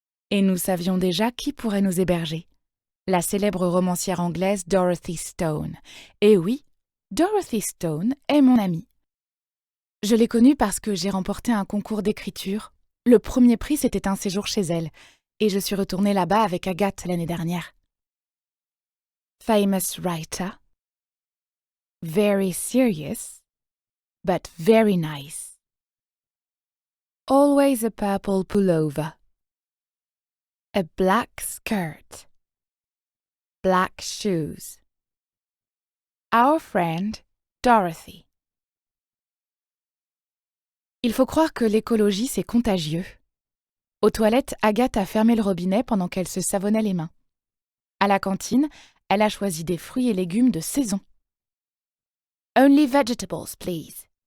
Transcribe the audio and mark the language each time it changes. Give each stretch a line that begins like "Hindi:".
French: Et nous savions déjà qui pourrait nous héberger. La célèbre romancière anglaise Dorothy Stone. Et oui, Dorothy Stone est mon amie. Je l'ai connue parce que j'ai remporté un concours d'écriture. Le premier prix, c'était un séjour chez elle. Et je suis retournée là-bas avec Agathe l'année dernière.
English: Famous writer. Very serious, but very nice. Always a purple pullover. A black skirt. Black shoes. Our friend, Dorothy.
French: Il faut croire que l'écologie, c'est contagieux. Aux toilettes, Agathe a fermé le robinet pendant qu'elle se savonnait les mains. À la cantine, elle a choisi des fruits et légumes de saison.
English: Only vegetables, please.